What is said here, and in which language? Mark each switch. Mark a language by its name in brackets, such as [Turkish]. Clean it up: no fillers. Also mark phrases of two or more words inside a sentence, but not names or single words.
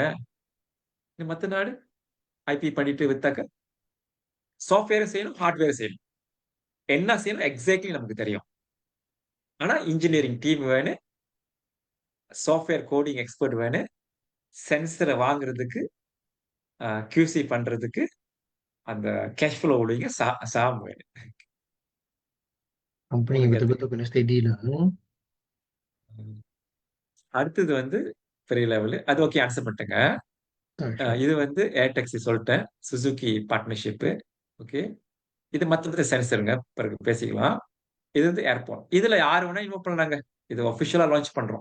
[Tamil] மத்த நாடு ஐபி பண்ணிட்டு வித்தாக்க சாஃப்ட்வேர் செய்யணும், ஹார்ட்வேர் செய்யணும், என்ன செய்யணும் எக்ஸாக்ட்லி நமக்கு தெரியும். ஆனா [English] engineering team [Tamil] வேணும், [English] software coding expert [Tamil] வேணும், சென்சரை வாங்குறதுக்கு QC பண்றதுக்கு அந்த [English] cash flow [Tamil] உடைய சாம் வேணும். [Malay] Company betul-betul kena steady lah. [Tamil] அடுத்தது வந்து பெரிய லெவலு. அது ஓகே, ஆன்சர் பண்ணிட்டேங்க. இது வந்து ஏர்டெக்ஸி சொல்லிட்டேன், சுசுகி பார்ட்னர்ஷிப்பு. ஓகே, இது மற்றது சென்சருங்க, பிறகு பேசிக்கலாம். இது வந்து ஏர்போர்ட். இதுல யாரு வேணா இன்வால்வ் பண்ணலாங்க. இது [English] officially launch [Tamil] பண்றோம்.